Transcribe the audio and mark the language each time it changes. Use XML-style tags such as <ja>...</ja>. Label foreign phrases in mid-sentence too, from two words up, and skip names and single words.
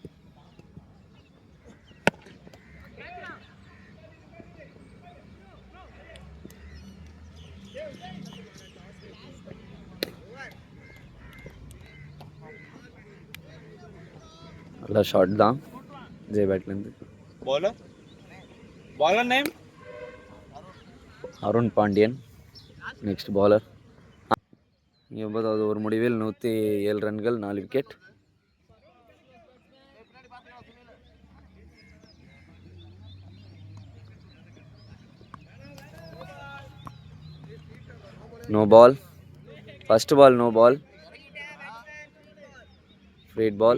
<ta>நல்ல ஷாட் தான் விஜய் பேட்லேருந்து.</ta> <en>Bowler, bowler name</en> <ta>அருண் பாண்டியன்</ta> <en>next bowler.</en> <ta>9வது ஒரு முடிவில் 107 ரன்கள் 4 விக்கெட்.</ta> <en>No ball. First ball no ball. Freed ball.</en>